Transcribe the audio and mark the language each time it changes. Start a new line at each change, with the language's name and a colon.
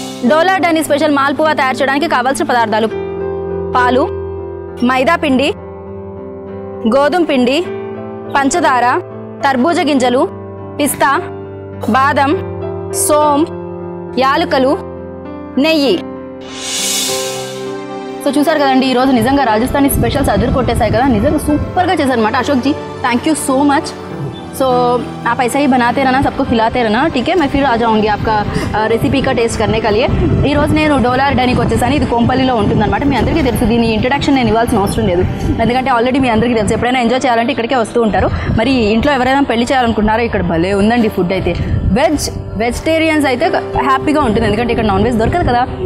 Telugu: డోలా Downey special malpua తయారు చేయడానికి కావాల్సిన పదార్థాలు: పాలు, మైదా పిండి, గోధుమ పిండి, పంచదార, తర్బూజ గింజలు, పిస్తా, బాదం, సోం, యాలకులు, నెయ్యి. సో చూసారు కదండి ఈరోజు నిజంగా రాజస్థానీ స్పెషల్స్ అదురు కొట్టేశాయి కదా, నిజంగా సూపర్గా చేశారు అనమాట Ashok G,
English: Thank you so much.
Hindi: सो आप ऐसा ही बनाते रहना, सबको खिलाते रहना, ठीक है। मैं फिर आ जाऊँगी आपका रेसिपी का टेस्ट करने के लिए।
Telugu: ఈ రోజు నేను డోలార్ డైనికి వచ్చేసాను, ఇది కోంపల్లిలో ఉంటుందన్నమాట। మీ అందరికీ తెలుసు, దీని ఇంట్రడక్షన్ నేను ఇవ్వాల్సిన అవసరం లేదు, ఎందుకంటే ఆల్రెడీ మీ అందరికీ తెలుసు, ఎప్పుడైనా ఎంజాయ్ చేయాలంటే ఇక్కడికే వస్తూ ఉంటారు। మరి ఇంట్లో ఎవరైనా పెళ్లి చేయాలనుకుంటున్నారో ఇక్కడ భలే ఉందండి ఫుడ్ అయితే, వెజిటేరియన్స్ అయితే హ్యాపీగా ఉంటుంది, ఎందుకంటే ఇక్కడ నాన్ వెజ్ దొరకదు కదా।